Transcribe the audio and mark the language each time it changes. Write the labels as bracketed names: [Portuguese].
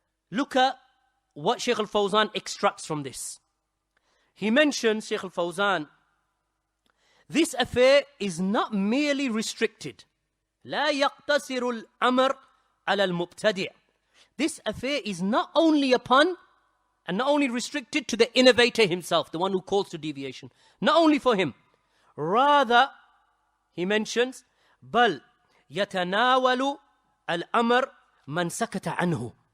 [English] Look at what Shaykh al-Fawzan extracts from this. He mentions, Shaykh al-Fawzan, this affair is not merely restricted. [Arabic] لا يقتصر الأمر على المبتدع. [English] This affair is not only upon and not only restricted to the innovator himself, the one who calls to deviation. Not only for him. Rather, he mentions, [Arabic] بل يتناول الأمر من سكت عنه.